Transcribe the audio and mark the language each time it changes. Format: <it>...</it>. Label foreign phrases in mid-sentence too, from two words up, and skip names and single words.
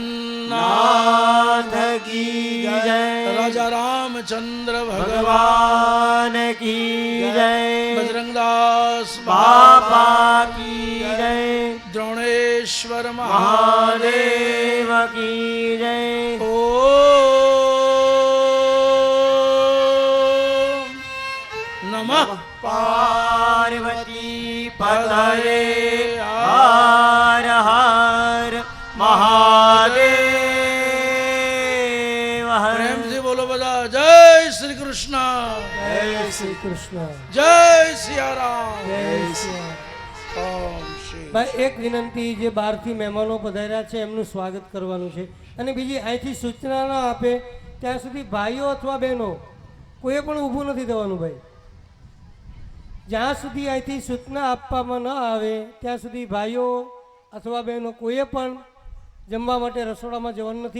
<hi>नाथ की जय राजा रामचंद्र भगवान भगवान की जय बजरंगदास बाबा की जय द्रोणेश्वर महादेव महादेव की जय ओम नमः पार्वती पतये हर हर महादेव हर प्रेम से बोलो बजा जय श्री कृष्ण</hi> <gu>જય શ્રી કૃષ્ણ</gu> <hi>जय सिया राम</hi> <gu>જય શ્રી</gu> <hi>ओम श्री</hi> <gu>ભાઈ એક વિનંતી, જે બહારથી મહેમાનો પધાર્યા છે એમનું સ્વાગત કરવાનું છે, અને બીજી અહીંથી સૂચના ન આપે ત્યાં સુધી ભાઈઓ અથવા બહેનો કોઈએ પણ ઊભું નથી થવાનું ભાઈ. જ્યાં સુધી અહીંથી સૂચના આપવામાં ન આવે ત્યાં સુધી ભાઈઓ અથવા બહેનો કોઈએ પણ જમવા માટે રસોડામાં જવાનું નથી.</gu>